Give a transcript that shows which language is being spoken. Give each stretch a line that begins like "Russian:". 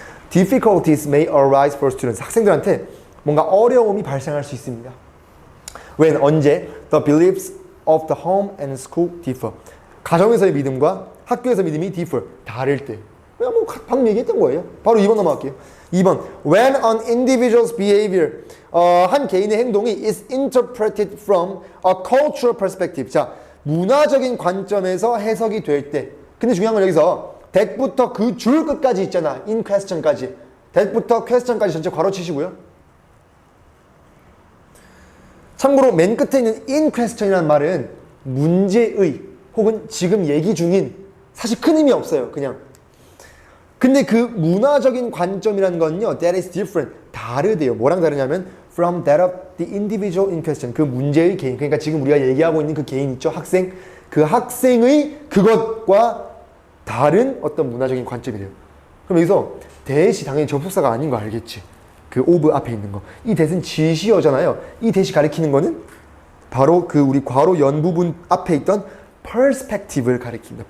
English: Difficulties may arise for students.
Korean: 학생들한테 뭔가 어려움이 발생할 수 있습니다. When, 언제?
English: The beliefs of the home and school differ.
Korean: 가정에서의 믿음과 학교에서의 믿음이 differ. 다를 때. 그냥 뭐 방금 얘기했던 거예요. 바로 2번 넘어갈게요. 2번.
English: When an individual's behavior.
Korean: 한 개인의 행동이
English: is interpreted from a cultural perspective.
Korean: 자, 문화적인 관점에서 해석이 될 때. 근데 중요한 건 여기서 that부터 그 줄 끝까지 있잖아. in question까지. that부터 question까지 전체 괄호 치시고요. 참고로 맨 끝에 있는 in question이라는 말은 문제의 혹은 지금 얘기 중인, 사실 큰 의미 없어요. 그냥. 근데 그 문화적인 관점이라는 건요,
English: that is different.
Korean: 다르대요. 뭐랑 다르냐면
English: from that of the individual in question.
Korean: 그 문제의 개인. 그러니까 지금 우리가 얘기하고 있는 그 개인 있죠? 학생. 그 학생의 그것과 다른 어떤 문화적인 관점이래요. 그럼 여기서 that이 당연히 접속사가 아닌 거 알겠지? 그 of 앞에 있는 거. 이 that은 지시어잖아요. 이 that이 가리키는 거는 바로 그 우리 괄호 연 부분 앞에 있던 perspective를 가리킵니다.